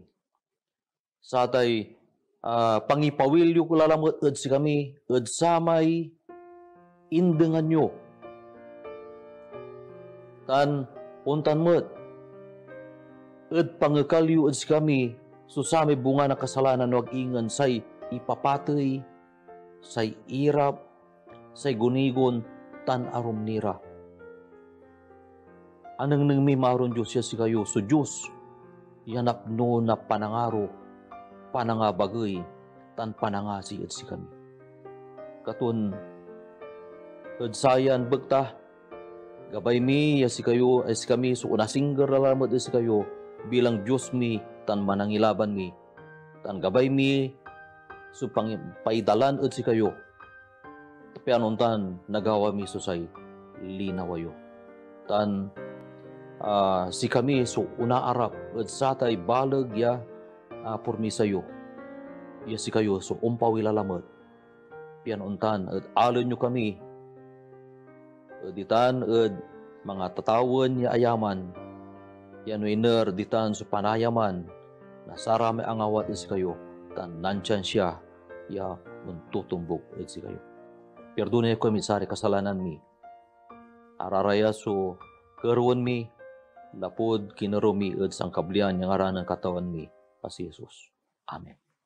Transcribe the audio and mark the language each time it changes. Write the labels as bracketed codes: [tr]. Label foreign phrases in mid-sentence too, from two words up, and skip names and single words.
[pag] Sa tay, pangipawilyo ko lalamot, ed si kami, ed samay, indengan nyo. Untan met. Ed pangekalyo ed si kami, susami bunga na kasalanan wag ingan say ipapatay, say irap, say gunigon, tan arom nira. Anang nang may maron Diyos siya si kayo, so Diyos, yanapno na panangaro, panangabagay, tan panangasi ed si kami. Katun, ed sayan bagta, gabay mi, ya si kayo, ay si kami, so unasinggar alamad si kayo, bilang Diyos mi, tan manangilaban mi, tan gabay mi, so paidalan ed si kayo, tapi anuntan, nagawa mi so say, linawayo. Tan, si kami, so unaarap, ed satay balag ya, purmi sayo, ya si kayo, so umpawilalamad, pianuntan, ed alon nyo kami, ditan ed mga tatawan ya ayaman, yan winner ditan sa panayaman, nasarami ang awat si kayo, tan nandyan siya, ya muntutumbok ed si kayo. Perdonay ko misari kasalanan mi, araraya so karuan mi, lapod kinaro mi ed sang kablian yang aranan katawan mi, pas Jesus. Amen.